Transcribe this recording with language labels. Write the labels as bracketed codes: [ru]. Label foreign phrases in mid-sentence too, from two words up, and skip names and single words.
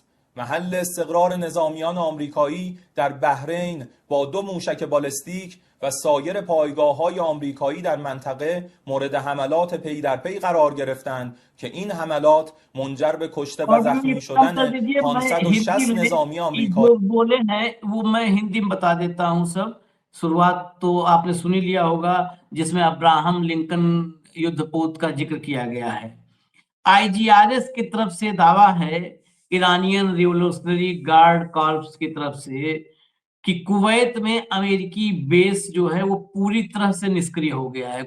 [fa] محل استقرار نظامیان آمریکایی در بحرین با 2 موشک بالستیک و سایر پایگاه‌های آمریکایی در منطقه مورد حملات پی در پی قرار گرفتند که این حملات منجر به کشته و زخمی شدن 560 نظامی آمریکایی [hi] बोले हैं वो मैं हिंदी में बता देता हूँ सब। शुरुआत तो आपने सुन ही लिया होगा, जिसमें अब्राहम लिंकन युद्धपोत का जिक्र किया गया है। आईजीआरएस की तरफ से दावा है, ईरानियन रिवोल्यूशनरी गार्ड कॉर्प्स की तरफ से, कि कुवैत में अमेरिकी बेस जो है वो पूरी तरह से निष्क्रिय हो गया है।